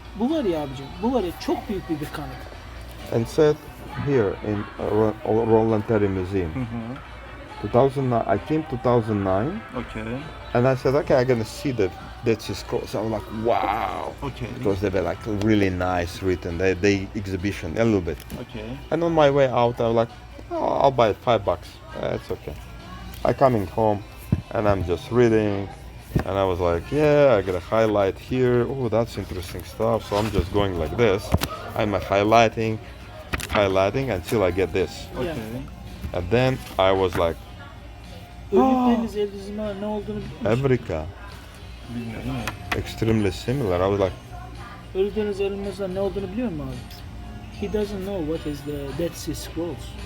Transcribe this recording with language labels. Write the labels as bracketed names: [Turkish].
[Turkish] Bu var ya abicim, bu var ya çok büyük bir kanıt. [English] And said here in Roland Terry Museum. 2009, I came 2009, Okay. and I said, okay, I'm gonna see the Dead Sea Scrolls. I was like, wow, Okay. because they were like really nice written. They exhibition a little bit. Okay. And on my way out, I was like, oh, I'll buy it, $5. It's okay. I coming home, and I'm just reading, and I was like, yeah, I got a highlight here. Oh, that's interesting stuff. So I'm just going like this. I'm highlighting until I get this. Okay. And then I was like, [Turkish] Ölü deniz yıldızına ne olduğunu biliyor musun? [English] Africa, [Turkish] Bilmiyorum ama. [English] extremely similar. I was like, [Turkish] Ölü deniz yıldızına ne olduğunu biliyor musun abi? [English] He doesn't know what is the Dead Sea Scrolls.